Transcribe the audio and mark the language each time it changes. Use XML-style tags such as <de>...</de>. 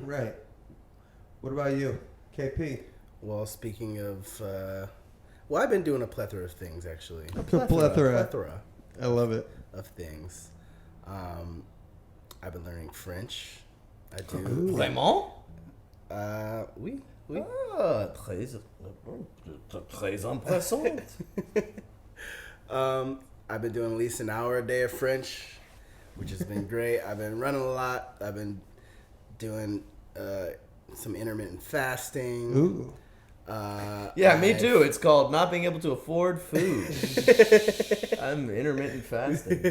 <en>Right. What about you, KP? Well, speaking of, I've been doing a plethora of things, actually. A plethora. I love it. Of things. I've been learning French. I do.</en> <fr>Vraiment? Oui. Ah, très impressionnant.</fr> <en>I've been doing at least an hour a day of French, which has been great. I've been running a lot. I've been doing some intermittent fasting. Ooh. Me too. It's called not being able to afford food. I'm intermittent fasting.</en>